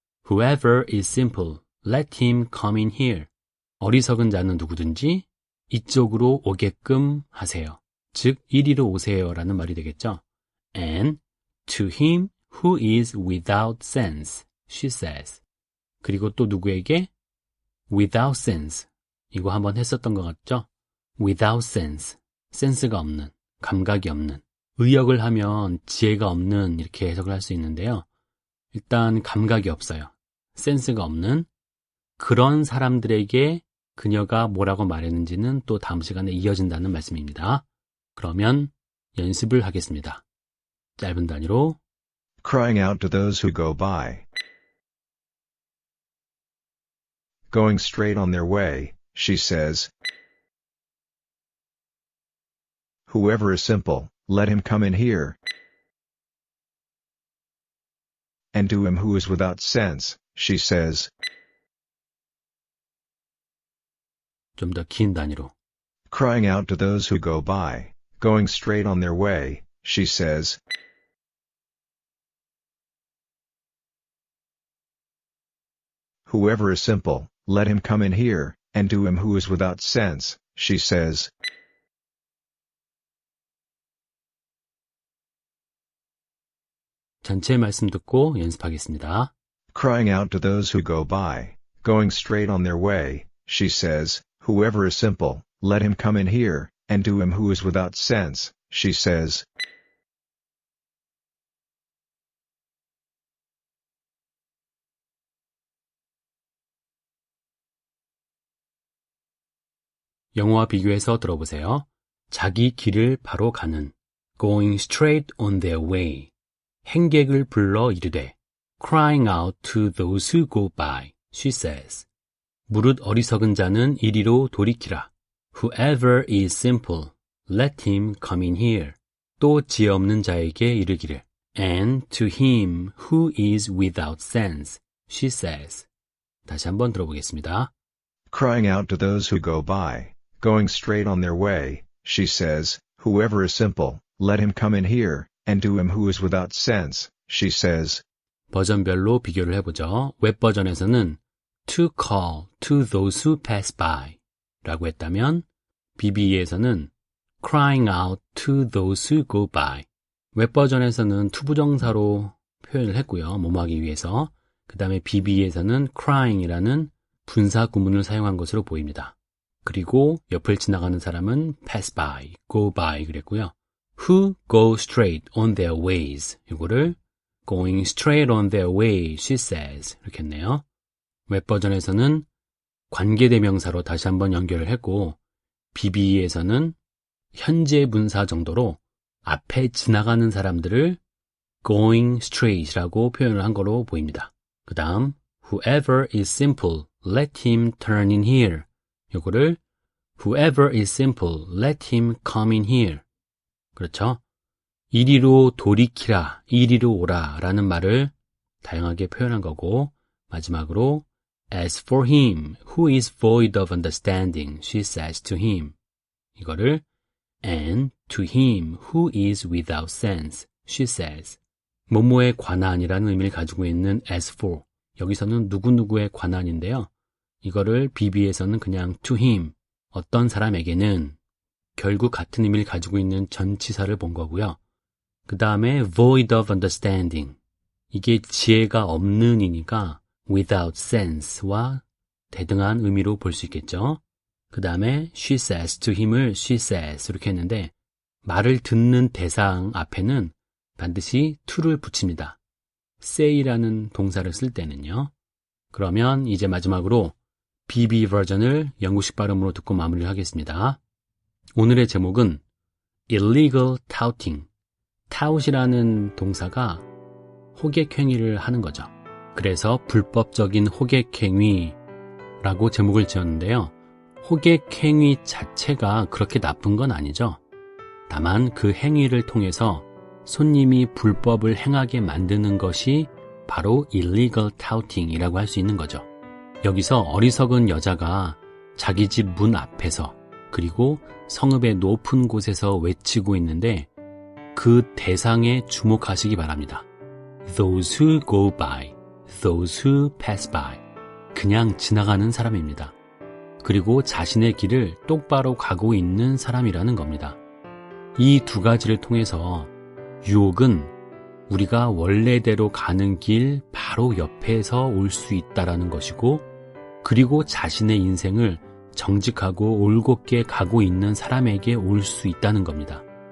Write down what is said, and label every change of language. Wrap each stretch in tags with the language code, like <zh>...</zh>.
<en>Whoever is simple, let him come in here.</en> <ko>어리석은 자는 누구든지 이쪽으로 오게끔 하세요. 즉, 이리로 오세요 라는 말이 되겠죠.</ko> <en>And to him who is without sense, she says.</en> <ko>그리고 또 누구에게?</ko> <en>Without sense.</en> <ko>이거 한번 했었던 것 같죠?</ko> <en>Without sense.</en> <ko>센스가 없는, 감각이 없는. 의역을 하면 지혜가 없는 이렇게 해석을 할 수 있는데요. 일단 감각이 없어요. 센스가 없는 그런 사람들에게 그녀가 뭐라고 말했는지는 또 다음 시간에 이어진다는 말씀입니다. 그러면 연습을 하겠습니다. 짧은 단위로</ko> <en>Crying out to those who go by. Going straight on their way, she says. Whoever is simple, let him come in here. And to him who is without sense, she says.</en> <ko>좀 더 긴 단위로</ko> <en>Crying out to those who go by, going straight on their way, she says. Whoever is simple, let him come in here, and to him who is without sense, she says.</en> <ko>전체 말씀 듣고 연습하겠습니다.</ko> <en>Crying out to those who go by, going straight on their way, she says, whoever is simple, let him come in here, and to him who is without sense, she says.</en> <ko>영어와 비교해서 들어보세요. 자기 길을 바로 가는</ko> <en>going straight on their way.</en> <ko>행객을 불러 이르되</ko> <en>crying out to those who go by, she says.</en> <ko>무릇 어리석은 자는 이리로 돌이키라.</ko> <en>Whoever is simple, let him come in here.</en> <ko>또 지혜 없는 자에게 이르기를.</ko> <en>And to him who is without sense, she says.</en> <ko>다시 한번 들어보겠습니다.</ko> <en>Crying out to those who go by, going straight on their way, she says, whoever is simple, let him come in here, and to him who is without sense, she says.</en> <ko>버전별로 비교를 해보죠. 웹 버전에서는</ko> <en>to call to those who pass by</en> <ko>라고 했다면</ko> <en>BBE에서는 crying out to those who go by.</en> <ko>웹 버전에서는 투부정사로 표현을 했고요. 뭐뭐하기 위해서. 그 다음에 BBE에서는 crying이라는 분사 구문을 사용한 것으로 보입니다. 그리고 옆을 지나가는 사람은</ko> <en>pass by, go by</en> <ko>그랬고요.</ko> <en>who go straight on their ways.</en> <ko>이거를</ko> <en>going straight on their way, she says.</en> <ko>이렇게 했네요. 웹버전에서는 관계대명사로 다시 한번 연결을 했고 BBE에서는 현재 분사 정도로 앞에 지나가는 사람들을</ko> <en>going straight</en> <ko>이라고 표현을 한 거로 보입니다. 그 다음</ko> <en>whoever is simple, let him turn in here.</en> <ko>이거를</ko> <en>whoever is simple, let him come in here.</en> <ko>그렇죠? 이리로 돌이키라, 이리로 오라 라는 말을 다양하게 표현한 거고 마지막으로</ko> <en>As for him, who is void of understanding, she says to him.</en> <ko>이거를</ko> <en>And to him, who is without sense, she says.</en> <ko>뭐뭐에 관한이라는 의미를 가지고 있는 as for. 여기서는 누구누구에 관한인데요. 이거를 BB에서는 그냥</ko> <en>to him,</en> <ko>어떤 사람에게는 결국 같은 의미를 가지고 있는 전치사를 본 거고요. 그 다음에</ko> <en>void of understanding.</en> <ko>이게 지혜가 없는 이니까</ko> <en>without sense</en> <ko>와 대등한 의미로 볼 수 있겠죠. 그 다음에</ko> <en>she says to him</en> <ko>을</ko> <en>she says</en> <ko>이렇게 했는데 말을 듣는 대상 앞에는 반드시 to를 붙입니다. say라는 동사를 쓸 때는요. 그러면 이제 마지막으로 BB 버전을 영국식 발음으로 듣고 마무리를 하겠습니다. 오늘의 제목은</ko> <en>illegal touting.</en> <ko>tout이라는 동사가 호객행위를 하는 거죠. 그래서 불법적인 호객행위라고 제목을 지었는데요. 호객행위 자체가 그렇게 나쁜 건 아니죠. 다만 그 행위를 통해서 손님이 불법을 행하게 만드는 것이 바로</ko> <en>illegal touting</en> <ko>이라고 할 수 있는 거죠. 여기서 어리석은 여자가 자기 집 문 앞에서 그리고 성읍의 높은 곳에서 외치고 있는데 그 대상에 주목하시기 바랍니다.</ko> <en>Those who go by, those who pass by.</en> <ko>그냥 지나가는 사람입니다. 그리고 자신의 길을 똑바로 가고 있는 사람이라는 겁니다. 이 두 가지를 통해서 유혹은 우리가 원래대로 가는 길 바로 옆에서 올 수 있다라는 것이고 그리고 자신의 인생을 정직하고 올곧게 가고 있는 사람에게 올 수 있다는 겁니다.</ko>